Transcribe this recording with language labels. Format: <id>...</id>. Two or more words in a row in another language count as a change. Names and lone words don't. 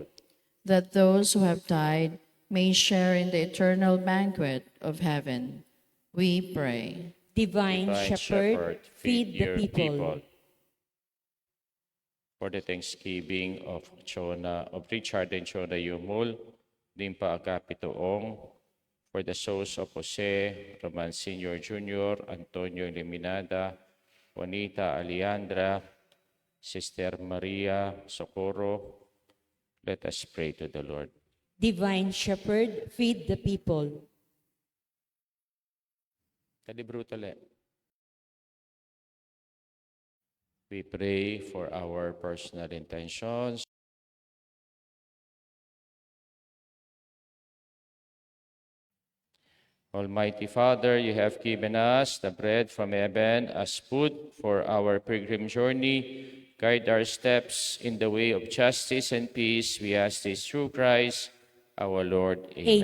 <en>That those who have died may share in the eternal banquet of heaven. We pray. Divine Shepherd, feed the people. For the thanksgiving of Richard and Chona Yumul, Limpa Agapitoong, for the souls of Jose, Roman Sr. Jr., Antonio Liminada, Juanita Aliandra, Sister Maria Socorro, let us pray to the Lord. Divine Shepherd, feed the people. Kalibrutale. We pray for our personal intentions. Almighty Father, you have given us the bread from heaven as food for our pilgrim journey. Guide our steps in the way of justice and peace. We ask this through Christ, our Lord. Amen.</en>